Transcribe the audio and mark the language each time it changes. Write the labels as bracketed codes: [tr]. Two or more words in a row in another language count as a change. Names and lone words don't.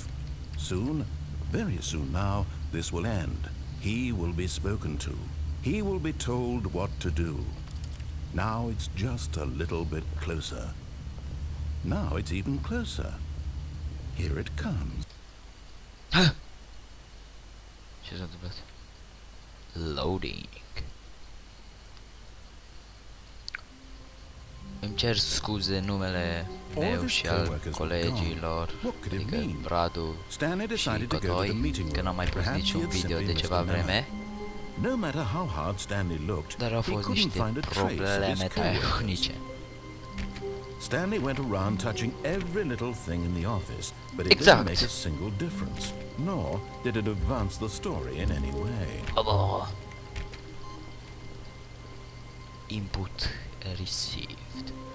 [en] Soon, very soon now, this will end. He will be spoken to. He will be told what to do. Now it's just a little bit closer. Now it's even closer. Here it comes. [ro] Ce s-a întâmplat? Loading. Îmi cer scuze numele meu și al colegilor, adică Radu și Cotoi, că n-am mai pus niciun video de ceva vreme. [en] No matter how hard Stanley looked, [ro] Dar au fost niște probleme tehnice. [en] Stanley went around touching every little thing in the office, but it didn't make a single difference, nor did it advance the story in any way. Input received.